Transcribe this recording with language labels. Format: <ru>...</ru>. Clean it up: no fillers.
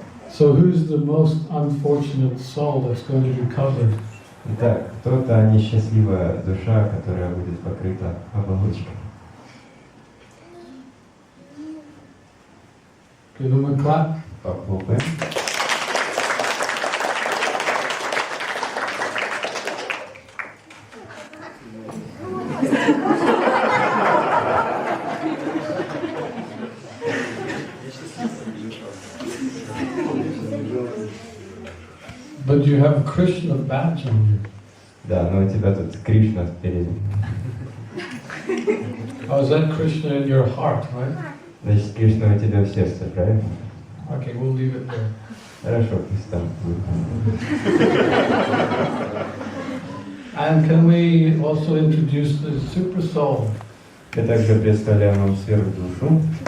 <en>So who's the most unfortunate soul that's going to be covered?</en> <ru>Итак, кто-то несчастливая душа, которая будет покрыта оболочкой.</ru> <en>Give them a clap.</en> <ru>Похлопаем.</ru> <en>But you have Krishna badge on you.</en> <ru>Да, но у тебя тут Кришна спереди.</ru> <en>Oh, is that Krishna in your heart, right?</en> <ru>Значит, Кришна у тебя в сердце, правильно?</ru> <en>Okay, we'll leave it there.</en> <ru>Хорошо, пусть там будет.</ru> <en>And can we also introduce the super soul?</en> <ru>Я также представляю вам сверхдушу.</ru>